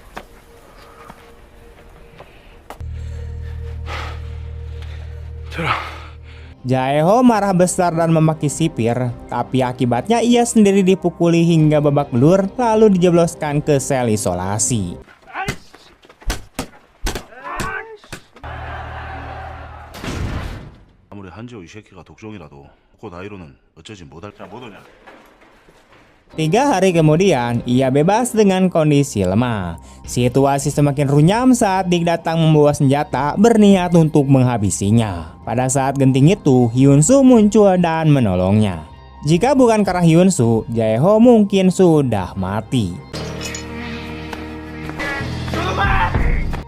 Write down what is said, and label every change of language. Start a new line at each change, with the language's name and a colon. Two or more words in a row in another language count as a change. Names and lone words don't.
Indonesian: Jae-ho marah besar dan memaki sipir, tapi akibatnya ia sendiri dipukuli hingga babak belur lalu dijebloskan ke sel isolasi.
Korean: 한지호 이 새끼가 독종이라도 그 나이로는 어쩌지 못할 자 못오냐.
Indonesian: 3 hari kemudian, ia bebas dengan kondisi lemah. Situasi semakin runyam saat Dick datang membawa senjata berniat untuk menghabisinya. Pada saat genting itu, Hyun-soo muncul dan menolongnya. Jika bukan karena Hyun-soo, Jae-ho mungkin sudah mati.